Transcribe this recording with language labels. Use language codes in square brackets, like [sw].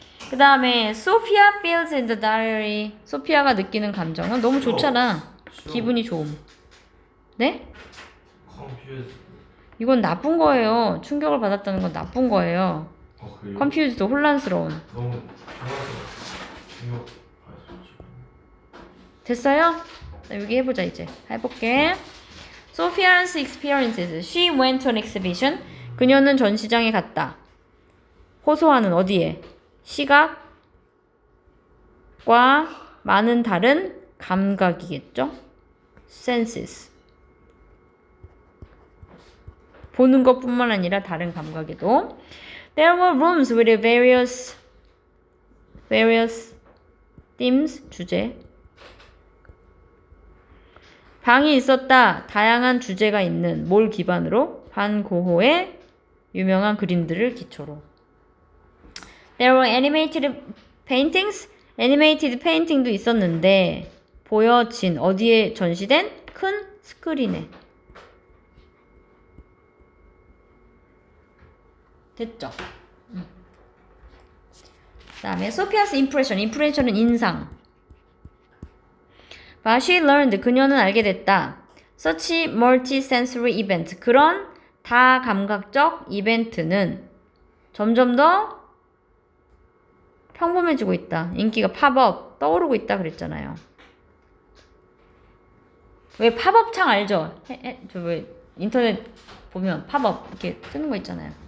[ko] 그 다음에 [en] Sophia feels in the diary. [ko] 소피아가 느끼는 감정은 너무 좋잖아. 기분이 좋음. 네? [en] confused. [ko] 이건 나쁜 거예요. 충격을 받았다는 건 나쁜 거예요. 그래요? confused, 혼란스러운. 너무 좋아서 중요. 됐어요? 자, 여기 해보자 이제. 해볼게. [en] Sophia's experiences. She went to an exhibition. [ko] 그녀는 전시장에 갔다. 호소하는 어디에? 시각과 많은 다른 감각이겠죠? [en] senses. [ko] 보는 것뿐만 아니라 다른 감각에도. [en] There were rooms with various themes, 주제. [ko] 방이 있었다. 다양한 주제가 있는 뭘 기반으로? 반 고흐의 유명한 그림들을 기초로. [en] There were animated paintings. animated painting [ko] 도 있었는데 보여진 어디에 전시된? 큰 스크린에. 됐죠? 그 다음에 [en] Sophia's impression. [ko] impression은 인상. [en] But she learned. [ko] 그녀는 알게 됐다. [en] Such multi-sensory event. [ko] 그런 다감각적 이벤트는 점점 더 평범해지고 있다. 인기가 팝업 떠오르고 있다 그랬잖아요. 왜 팝업 창 알죠? 저 왜 인터넷 보면 팝업 이렇게 뜨는 거 있잖아요.